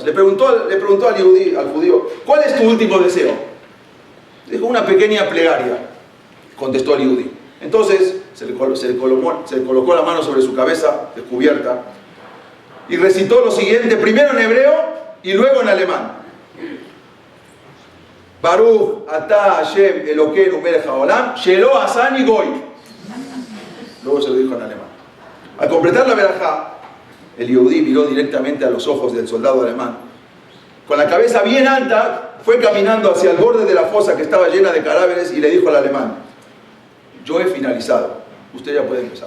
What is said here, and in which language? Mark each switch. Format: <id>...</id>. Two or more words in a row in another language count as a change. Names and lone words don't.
<es>Le preguntó al judío: ¿cuál es tu último deseo? Dijo: una pequeña plegaria, contestó el yudí. Entonces se le colocó la mano sobre su cabeza descubierta y recitó lo siguiente, primero en hebreo y luego en alemán:</es> <he>ברוך אתה השם אלוקינו מלך העולם שלא עשני גוי.</he> <es>Luego se lo dijo en alemán. Al completar la verajá, el yudí miró directamente a los ojos del soldado alemán. Con la cabeza bien alta, fue caminando hacia el borde de la fosa que estaba llena de cadáveres y le dijo al alemán: yo he finalizado, usted ya puede empezar.</es>